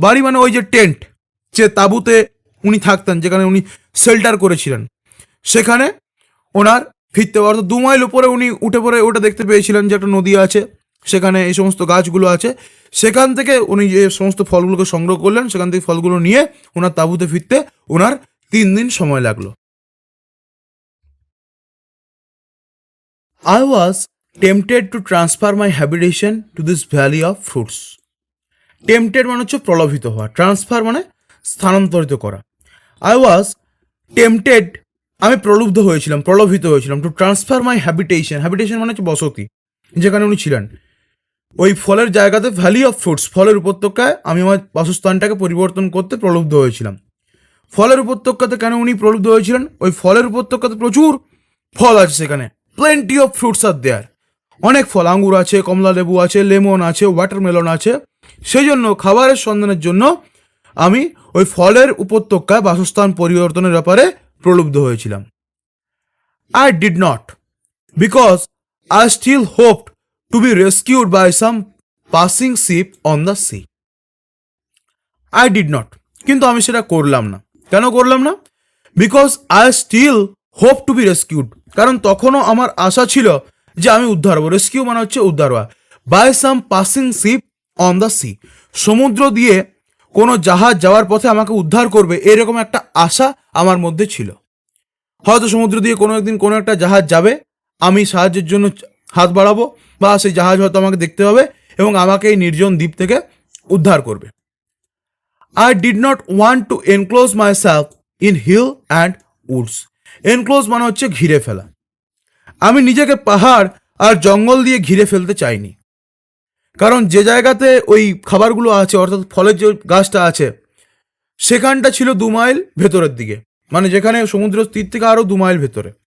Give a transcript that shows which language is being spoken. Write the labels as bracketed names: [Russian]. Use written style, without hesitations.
[Bangla] বাড়ি মানে ওই যে টেন্ট, যে তাঁবুতে উনি থাকতেন, যেখানে উনি শেল্টার করেছিলেন, সেখানে ওনার ফিরতে পারতো। 2 মাইল উপরে উনি উঠে পড়ে ওটা দেখতে পেয়েছিলেন যে একটা নদী আছে, সেখানে এই সমস্ত গাছগুলো আছে। সেখান থেকে উনি যে সমস্ত ফলগুলোকে সংগ্রহ করলেন, সেখান থেকে ফলগুলো নিয়ে ওনার তাঁবুতে ফিরতে ওনার 3 দিন সময় লাগলো। [English] I was tempted to transfer my habitation to this valley of fruits. [Bangla] Tempted মানে হচ্ছে প্রলোভিত হওয়া, ট্রান্সফার মানে স্থানান্তরিত করা। [English] I was tempted, [Bangla] আমি প্রলুব্ধ হয়েছিলাম, প্রলোভিত হয়েছিলাম, [English] to transfer my habitation, [Bangla] habitation মানে হচ্ছে বসতি, যেখানে উনি ছিলেন, ওই ফলের জায়গাতে, [English] valley of fruits, [Bangla] ফলের উপত্যকায় আমি আমার বাসস্থানটাকে পরিবর্তন করতে প্রলুব্ধ হয়েছিলাম। ফলের উপত্যকাতে কেন উনি প্রলুব্ধ হয়েছিলেন? ওই ফলের উপত্যকাতে প্রচুর ফল আছে সেখানে, [English] plenty of fruits are there, [Bangla] অনেক ফল, আঙ্গুর আছে, কমলা লেবু আছে, লেমন আছে, ওয়াটারমেলন আছে। সেই জন্য খাবারের সন্ধানের জন্য আমি ওই ফলের উপত্যকায় বাসস্থান পরিবর্তনের ব্যাপারে প্রলুব্ধ হয়েছিলাম। [English] I did not, because I still hoped to be rescued by some passing ship on the sea. I did not, [Bangla] কিন্তু আমি সেটা করলাম না। কেন করলাম না? [English] because I still hope to be rescued, [Bangla] কারণ তখনও আমার আশা ছিল যে আমি উদ্ধার হবো। রেস্কিউ মানে হচ্ছে উদ্ধার হওয়া। [English] by some passing ship on the sea, [Bangla] সমুদ্র দিয়ে কোনো জাহাজ যাওয়ার পথে আমাকে উদ্ধার করবে, এরকম একটা আশা আমার মধ্যে ছিল। হয়তো সমুদ্র দিয়ে কোনো একদিন কোনো একটা জাহাজ যাবে, আমি সাহায্যের জন্য হাত বাড়াবো, বা সেই জাহাজ হয়তো আমাকে দেখতে হবে এবং আমাকে এই নির্জন দ্বীপ থেকে উদ্ধার করবে। [English] I did not want to enclose myself in hill and woods. [Bangla] Enclose মানে হচ্ছে ঘিরে ফেলা। আমি নিজেকে পাহাড় আর জঙ্গল দিয়ে ঘিরে ফেলতে চাইনি, কারণ যে জায়গাতে ওই খাবারগুলো আছে, অর্থাৎ ফলের যে গাছটা আছে, সেখানটা ছিল 2 মাইল ভেতরের দিকে, মানে যেখানে সমুদ্র তীর থেকে আরও 2 মাইল ভেতরে।